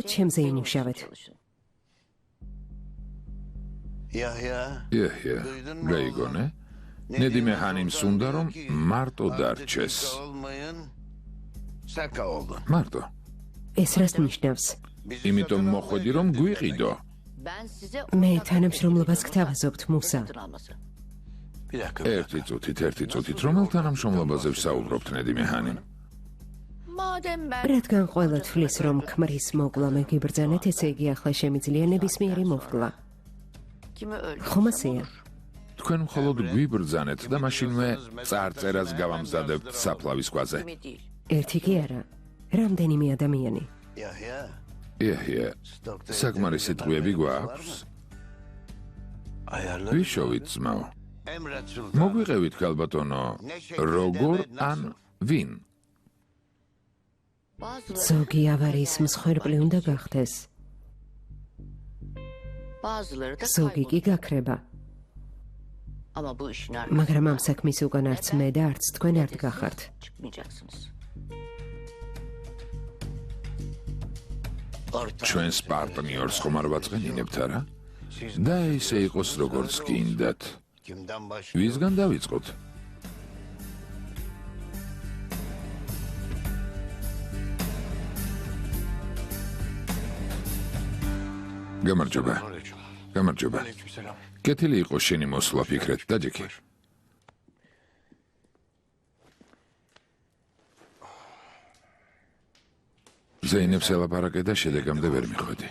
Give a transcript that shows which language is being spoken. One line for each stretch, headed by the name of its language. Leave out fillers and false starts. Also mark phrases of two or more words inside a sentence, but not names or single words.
Turkish: sadece
Georgian: ჩემზე
Turkish: benim için
Georgian: იმუშავეთ.
Turkish: çalışın. Yahya.
Georgian: იაჰია. გაიგონე? Nedime Hanim's უნდა რომ მარტო დარჩეს.
Turkish: Saka oldun.
Georgian: მარტო. ეს რას ნიშნავს? იმიტომ მოხვედი რომ გვიყიდო.
Turkish: Ben size
Georgian: მე თანამშრომლობას გთავაზობთ, მუსა.
Turkish: alması. Bir dakika.
Georgian: ერთი წუთით რომელ თანამშრომლობაზე ვსაუბრობთ Nedime Hanim?
Turkish: Madem ben
Georgian: რადგან ყველა თვლის რომ ქმრის მოკლა მე გიბრძანეთ, ესე იგი ახლა შემიძლია ნებისმიერი მოვკლა.
Turkish: kimi öldürsem
Georgian: ხომ ასეა? თქვენ მხოლოდ გვიბრძანეთ და მაშინვე წარწერას გავამზადებთ საფლავის ქვაზე.
Turkish: kimi değil.
Georgian: ერთი კი არა, რამდენიმე ადამიანი.
Turkish: Yahya.
Georgian: იაჰია, საკმარისი ტყვიები გვაქვს?
Turkish: Ayarlı.
Georgian: ვიშოვით ძმაო.
Turkish: Emret Sultan.
Georgian: მოგვიყევით ქალბატონო, როგორ ან ვინ?
Turkish: Bazıları,
Georgian: ზოგი ავარიის მსხვერპლი უნდა გახდეს,
Turkish: bazıları da
Georgian: ზოგი კი
Turkish: kaybolur.
Georgian: გაქრება.
Turkish: Ama bu işin
Georgian: მაგრამ ამ საქმის უკან არც მე და არც თქვენ არ დგახართ.
Turkish: çıkmayacaksınız.
Georgian: ჩვენს პარტნიორს ხომ არ ვაწყენინებთ არა? და ისე იყოს როგორც გინდათ.
Turkish: Kimden başlıyor?
Georgian: ვისგან დავიწყოთ? გამარჯობა. გამარჯობა.
Turkish: Aleykümselam.
Georgian: კეთილი იყო შენი მოსვლა ფიქრეთ, დაჯექი. ზეინებს ელაპარაკე და შედეგამდე ვერ მიხვედი.